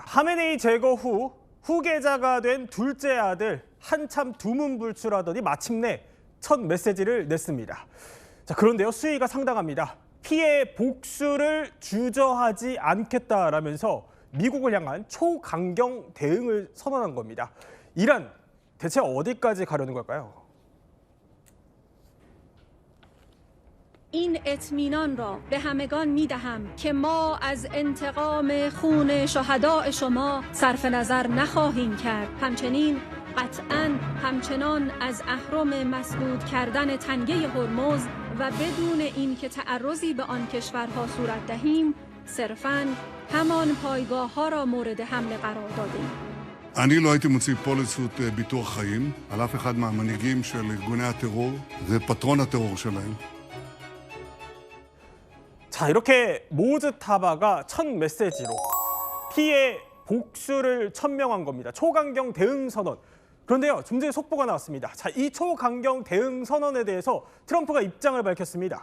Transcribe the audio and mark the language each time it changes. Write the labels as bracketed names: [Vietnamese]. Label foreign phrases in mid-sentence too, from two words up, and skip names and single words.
[Korean] 하메네이 제거 후 후계자가 된 둘째 아들 한참 두문불출하더니 마침내 첫 메시지를 냈습니다. 자, 그런데요, 수위가 상당합니다. 피해 복수를 주저하지 않겠다라면서 미국을 향한 초강경 대응을 선언한 겁니다. 이란 대체 어디까지 가려는 걸까요? [Persian] این اطمینان را به همگان می دهم که ما از انتقام خون شهداء شما صرف نظر نخواهیم کرد. همچنین قطعاً همچنان از اهرم مسدود کردن تنگه هرمز و بدون اینکه تعرضی به آن کشورها صورت دهیم صرفاً همان پایگاه ها را مورد حمله قرار دادیم. [Hebrew] אני לא הייתי מוציא פוליסות ביטוח חיים על אף אחד מהמנהיגים של ארגוני הטרור ופטרון הטרור שלהם. [Korean] 자, 이렇게 모즈타바가 첫 메시지로 피해 복수를 천명한 겁니다. 초강경 대응 선언. 그런데요, 좀 전에 속보가 나왔습니다. 자, 이 초강경 대응 선언에 대해서 트럼프가 입장을 밝혔습니다.